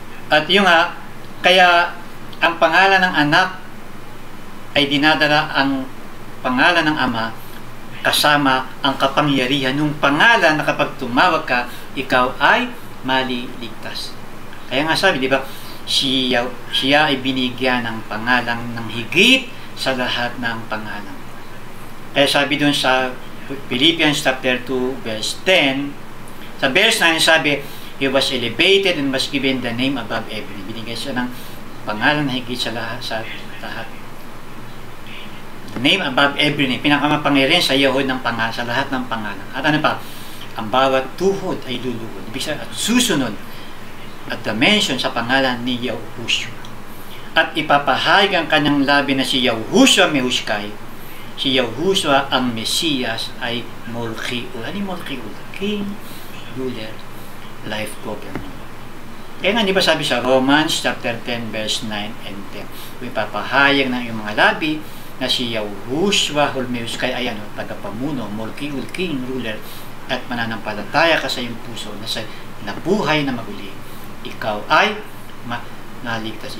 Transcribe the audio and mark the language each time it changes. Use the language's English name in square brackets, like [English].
[Filipino] At yung kaya ang pangalan ng anak ay dinadala ang pangalan ng Ama kasama ang kapangyarihan ng pangalan na kapag tumawag ka, ikaw ay maliligtas. Kaya nga sabi, di ba, siya ay binigyan ng pangalan ng higit sa lahat ng pangalan. Kaya sabi dun sa Philippians chapter 2 verse 10, sa verse 9 sabi, [English] He was elevated and was given the name above every name. [Filipino] Binigyan siya ng pangalan na higit sa lahat. [English] The name above every name. [Filipino] Pinakamapangyarihan sa Yahud ng pangalan, sa lahat ng pangalan. At ano pa? Ang bawat tuhod ay luluhod. Ibig sabihin, at susunod [English] at the mention [Filipino] sa pangalan ni Yahushua. At ipapahayag ang kanyang labi na si Yahushua Mehushkai. Si Yahushua ang Mesiyas ay Molchiul. Ano yung Molchiul? [English] King, ruler, life governor. [Filipino] Kaya nga, di ba sabi sa Romans chapter 10 verse 9 and 10, ipapahayag ng iyong mga labi na si Yahushua Mehushkai ay tagapamuno, Molchiul, king, ruler, at mananampalataya ka sa iyong puso na sa nabuhay na maguli, ikaw ay naligtas.